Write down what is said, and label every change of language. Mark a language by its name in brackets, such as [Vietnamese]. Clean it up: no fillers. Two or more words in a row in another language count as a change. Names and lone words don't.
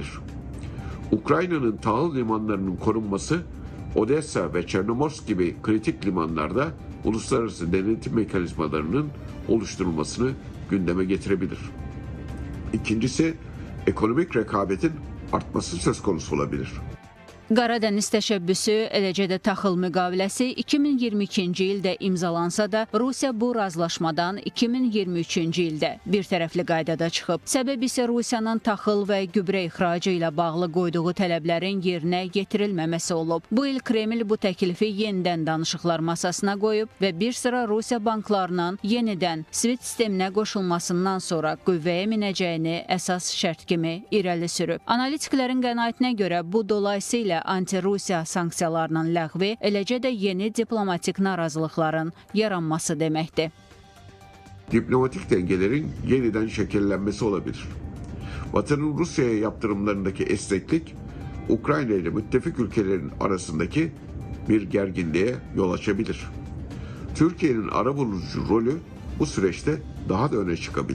[Turkish] Ukrayna'nın tahıl limanlarının korunması, Odessa ve Çernomorsk gibi kritik limanlarda uluslararası denetim mekanizmalarının oluşturulmasını gündeme getirebilir. İkincisi, ekonomik rekabetin artması söz konusu olabilir. [Azerbaijani] Qaradəniz təşəbbüsü, eləcə də taxıl müqaviləsi 2022-ci ildə imzalansa da, Rusiya bu razılaşmadan 2023-cü ildə bir tərəfli qaydada çıxıb. Səbəb isə Rusiyanın taxıl və gübrə ixracı ilə bağlı qoyduğu tələblərin yerinə yetirilməməsi olub. Bu il Kreml bu təklifi yenidən danışıqlar masasına qoyub və bir sıra Rusiya banklarının yenidən SWIFT sisteminə qoşulmasından sonra qüvvəyə minəcəyini əsas şərt kimi irəli sürüb. Analitiklərin qənaətinə görə bu dolayısıyla anti-Rusiya sanksiyalarının ləğvi, eləcə də yeni diplomatik narazılıqların yaranması deməkdir. [Turkish] Diplomatik dengelerin yeniden şekillenmesi olabilir. Batı'nın Rusya'ya yaptırımlarındaki esneklik, Ukrayna ile müttefik ülkelerin arasındaki bir gerginliğe yol açabilir. Türkiye'nin arabulucu rolü bu süreçte daha da öne çıkabilir.